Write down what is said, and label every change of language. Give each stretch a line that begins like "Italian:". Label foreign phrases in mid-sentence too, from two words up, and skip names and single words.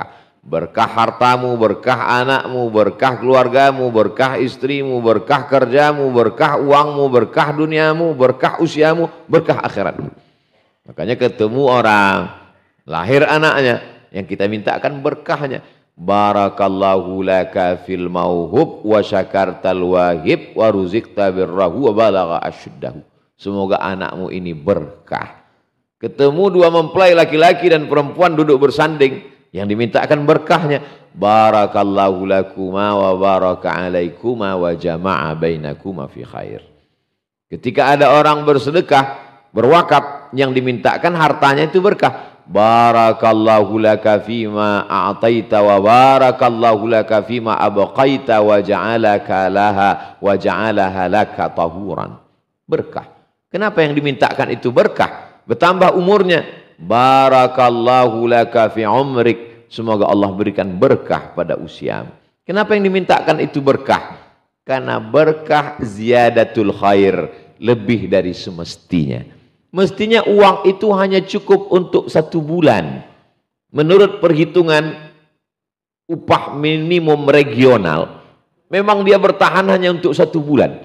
Indonesian: Berkah hartamu, berkah anakmu, berkah keluargamu, berkah istrimu, berkah kerjamu, berkah uangmu, berkah duniamu, berkah usiamu, berkah akhiratmu. Makanya ketemu orang, lahir anaknya, yang kita mintakan berkahnya.
Arabic: بارك الله لك في الموهوب وشكرت الواهب ورزقت بره وبلغ أشده.
Indonesian: Semoga anakmu ini berkah. Ketemu dua mempelai laki-laki dan perempuan duduk bersanding, yang dimintakan berkahnya.
Arabic: بارك الله لكما وبارك عليكما وجمع بينكما في خير.
Indonesian: Ketika ada orang bersedekah, berwakaf, yang dimintakan hartanya itu berkah.
Arabic: بارك الله لك فيما أعطيت وبارك الله لك فيما أبقيت وجعلك لها وجعلها لك طهورا.
Indonesian: Berkah. Kenapa yang dimintakan itu berkah? Bertambah umurnya.
Arabic: بارك الله لك في عمرك.
Indonesian: Semoga Allah berikan berkah pada usiamu. Kenapa yang dimintakan itu berkah? Karena berkah
Arabic: زيادة الخير,
Indonesian: lebih dari semestinya. Mestinya uang itu hanya cukup untuk 1 bulan. Menurut perhitungan upah minimum regional, memang dia bertahan hanya untuk 1 bulan.